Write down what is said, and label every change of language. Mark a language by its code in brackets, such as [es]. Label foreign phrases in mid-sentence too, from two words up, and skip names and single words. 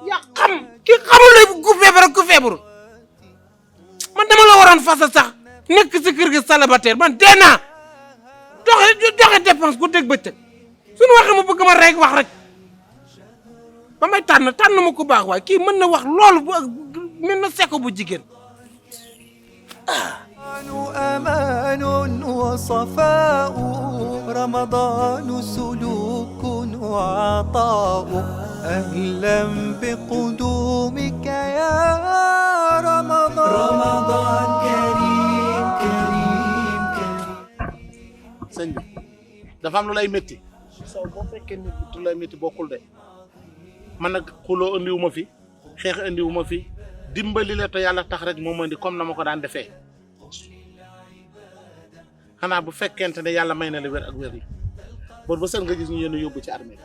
[wo] yaa xam ki xamul la ku feebar ak ku feebarul man dama la waroon fasa sax nekk si kër gi célibataire man dee naa doxe dépense ku dégg bëccëg suñu waxee ma bëgg ma rek wax rek ba may tànn ma ko baax waaye kii mën na wax loolu bu mel na seko bu jigéen [ar] أمان وصفاء، رمضان سلوك وعطاء. أهلا بقدومك يا رمضان. رمضان كريم كريم كريم. [wo] sëñ bi dafa am lu lay métti saw boo fekkee nit lu lay métti bokkul de man nag xuloo andiwu ma fi xeex andiwu ma fi dimbali la te yàlla tax rek moom andi comme na ma ko daan defee xanaa bu fekkente ne yàlla may na la wér ak wér yi bor ba sën nga gis ñu yéen yóbbu ci armée